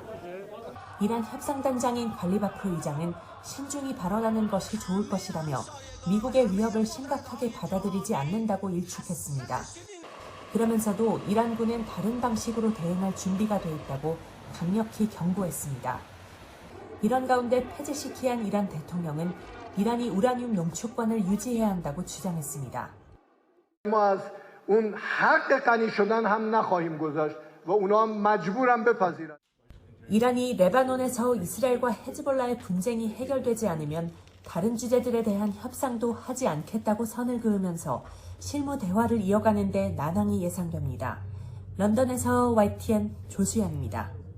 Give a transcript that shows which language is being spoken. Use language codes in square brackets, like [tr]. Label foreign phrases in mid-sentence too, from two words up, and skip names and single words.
[ko] 이란 협상단장인 갈리바프 의장은 신중히 발언하는 것이 좋을 것이라며 미국의 위협을 심각하게 받아들이지 않는다고 일축했습니다. 그러면서도 이란군은 다른 방식으로 대응할 준비가 돼 있다고 강력히 경고했습니다. 이런 가운데 페제시키안 이란 대통령은 이란이 우라늄 농축권을 유지해야 한다고 주장했습니다. [fa] اون حق غنی شدن هم نخواهیم گذاشت و اونا هم مجبورن بپذیرن. [ko] 이란이 레바논에서 이스라엘과 헤즈볼라의 분쟁이 해결되지 않으면 다른 주제들에 대한 협상도 하지 않겠다고 선을 그으면서 실무 대화를 이어가는 데 난항이 예상됩니다. 런던에서 YTN 조수연입니다.